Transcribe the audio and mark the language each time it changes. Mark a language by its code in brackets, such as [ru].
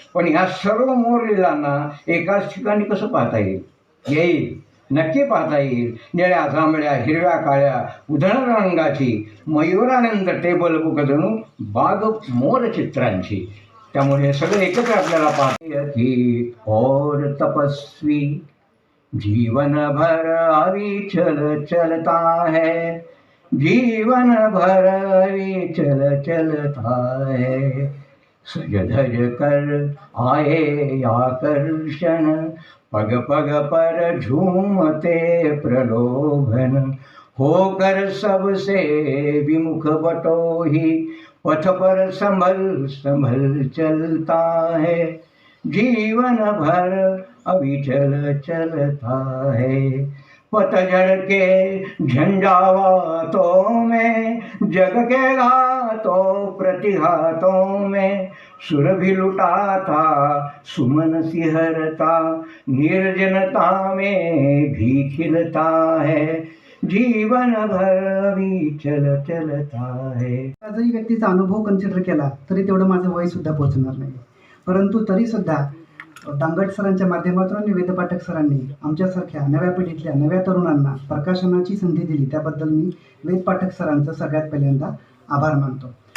[mr] पण ह्या सर्व मोर लिलांना एकाच ठिकाणी कसं पाहता येईल? नक्की पाहता येईल. निळ्या जांभळ्या हिरव्या काळ्या उधळ रंगाची मयुरानंद टेबल बुक जणू बाग मोर चित्रांची. त्यामुळे हे सगळं एकत्र आपल्याला पाहते. [hi] और तपस्वी जीवन भर अविचल चलता है, जीवन भर अविचल चलता है, सज धज कर आए आकर्षण, पग पग पर झूमते प्रलोभन, होकर सबसे विमुख बटोही, पथ पर संभल संभल चलता है, जीवन भर अविचल चलता है. पतझड़ के झंझावातों में, जग के घातों प्रतिघातों में, सुर भी लुटाता सुमन सिहरता, निर्जनता में भी खिलता है, जीवन भर भी चलता है. [mr] जरी व्यक्तीचा अनुभव कन्सिडर केला तरी तेवढं माझं वय सुद्धा पोहोचणार नाही. परंतु तरीसुद्धा दांगट सरांच्या माध्यमातून आणि वेदपाठक सरांनी आमच्यासारख्या नव्या पिढीतल्या नव्या तरुणांना प्रकाशनाची संधी दिली, त्याबद्दल मी वेदपाठक सरांचं सगळ्यात पहिल्यांदा आभार मानतो.